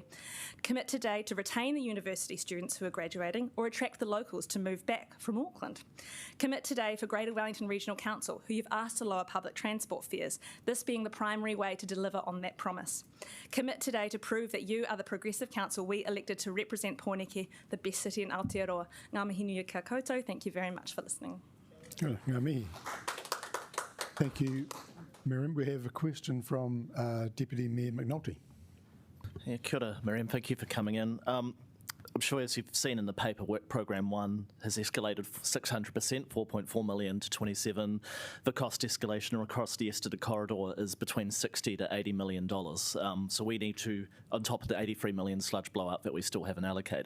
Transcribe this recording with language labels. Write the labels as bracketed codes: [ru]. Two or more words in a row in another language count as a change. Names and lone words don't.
[en] Commit today to retain the university students who are graduating or attract the locals to move back from Auckland. Commit today for Greater Wellington Regional Council, who you've asked to lower public transport fares, this being the primary way to deliver on that promise. Commit today to prove that you are the progressive council we elected to represent Pōneke, the best city in Aotearoa. [mi] Ngā mihi nui kia koutou. [en] Thank you very much for listening. [mi] Ngā mihi. [en] Thank you, Miriam. We have a question from Deputy Mayor McNulty. Yeah, [mi] kia ora, [en] Miriam. Thank you for coming in. I'm sure, as you've seen in the paper, Work Programme 1 has escalated 600%, 4.4 million to 27. The cost escalation across the Estuary corridor is between $60 to $80 million. So we need to, on top of the 83 million sludge blowout that we still haven't allocated.